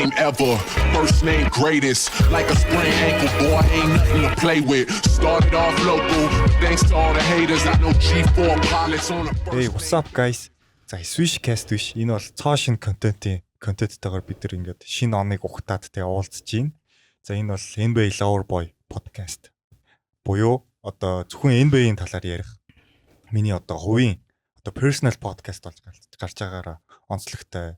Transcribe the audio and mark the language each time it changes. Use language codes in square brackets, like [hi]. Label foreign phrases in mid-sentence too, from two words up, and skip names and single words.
[en] forever. First name greatest, like a sprained ankle, boy, ain't nothing to play with. Started off local, thanks to all the haters. I know G4 pilots on the first. Hey, what's up guys? [mn] За Swishcast биш. Энэ бол цоо шин контенттайгаар бид нар ингээд шинэ оныг ухтаад тэгээ уулзж байна. За энэ бол NBA Loverboy podcast. Буюу одоо зөвхөн NBA-ийн талаар ярих. Миний одоо хувийн одоо [en] personal podcast [mn] болж гарч байгаараа онцлогтой.